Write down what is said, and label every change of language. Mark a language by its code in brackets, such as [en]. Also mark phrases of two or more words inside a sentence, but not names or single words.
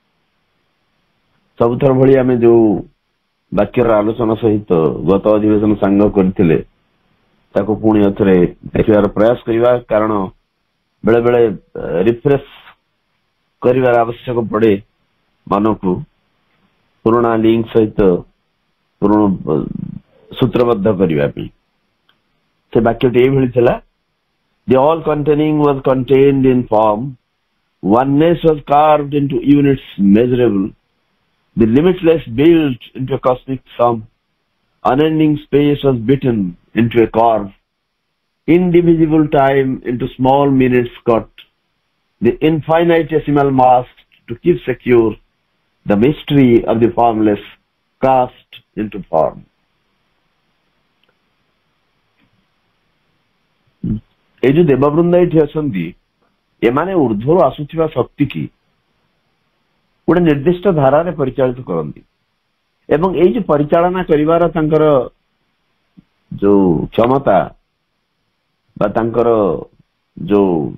[or] ସବୁଥର ଭଳି ଆମେ ଯୋଉ ବାକ୍ୟର ଆଲୋଚନା ସହିତ ଗତ ଅଧିବେଶନ ସାଙ୍ଗ କରିଥିଲେ ତାକୁ ପୁଣି ଏଥରେ ଦେଖିବାର ପ୍ରୟାସ କରିବା, କାରଣ ବେଳେ ବେଳେ ରିଫ୍ରେଶ କରିବାର ଆବଶ୍ୟକ ପଡେ ମନକୁ ପୁରୁଣା ଲିଙ୍କ ସହିତ ସୂତ୍ରବଦ୍ଧ କରିବା ପାଇଁ। ସେ ବାକ୍ୟଟି ଏଇଭଳି ଥିଲା, [en] The all containing was contained in form, oneness was carved into units measurable, the limitless built into a cosmic sum, unending space was bitten into a curve, indivisible time into small minutes cut, the infinitesimal mass to keep secure the mystery of the formless cast into form. [or] ଏଇ ଯେ ଦେବବୃନ୍ଦ ଏଠି ଅଛନ୍ତି ଏମାନେ ଊର୍ଦ୍ଧ୍ୱରୁ ଆସୁଥିବା ଶକ୍ତି କି ଗୋଟେ ନିର୍ଦ୍ଦିଷ୍ଟ ଧାରାରେ ପରିଚାଳିତ କରନ୍ତି ଏବଂ ଏଇ ଯୋଉ ପରିଚାଳନା କରିବାର ତାଙ୍କର ଯୋଉ କ୍ଷମତା ବା ତାଙ୍କର ଯୋଉ